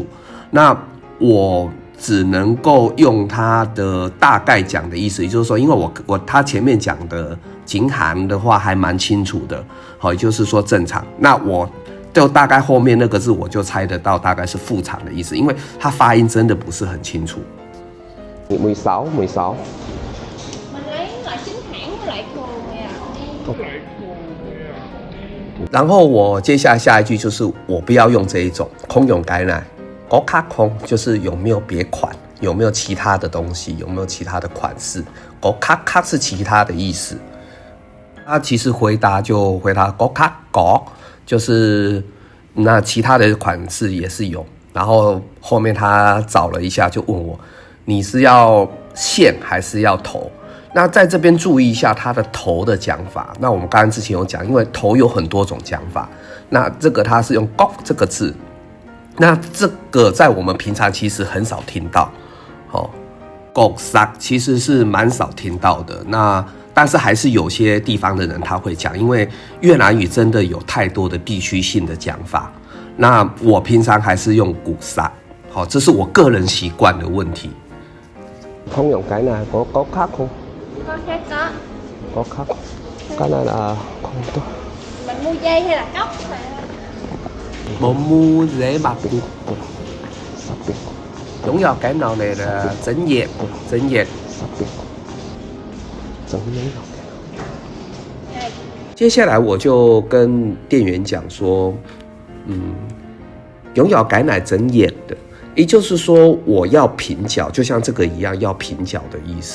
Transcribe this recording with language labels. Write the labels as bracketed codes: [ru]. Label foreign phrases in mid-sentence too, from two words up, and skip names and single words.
[zh] 那我只能够用它的大概讲的意思，也就是说因为他前面讲的景寒的话还蛮清楚的也就是说正常，那我就大概后面那个字我就猜得到大概是副厂的意思，因为它发音真的不是很清楚。16. [vi] Mình lấy loại chính hãng với loại thường vậy à? [zh] 然后我接下来下一句就是我不要用这一种空用改奶 [vi] có khác không， [zh] 就是有没有别款，有没有其他的东西，有没有其他的款式。 [vi] có khác [zh] 是其他的意思。他其实回答就回答 [vi] có khác có， [zh] 就是那其他的款式也是有。然后后面他找了一下就问我，你是要线还是要头？那在这边注意一下他的头的讲法。那我们刚刚之前有讲，因为头有很多种讲法，那这个他是用 gok 这个字，那这个在我们平常其实很少听到 [vi] gok sak [zh] 其实是蛮少听到的。那但是还是有些地方的人他会讲，因为越南语真的有太多的地区性的讲法。那我平常还是用古萨，这是我个人习惯的问题。 [vi] không dùng cái này có khác không? Có khác có. Có khác. Cái này là không tốt. Mình mua dây hay là cốc? Một mua dễ bạc. Đúng rồi, cái nào này là dẫn dệt. [zh] 接下来我就跟店员讲说，拥有改奶整眼的，也就是说我要平角，就像这个一样要平角的意思。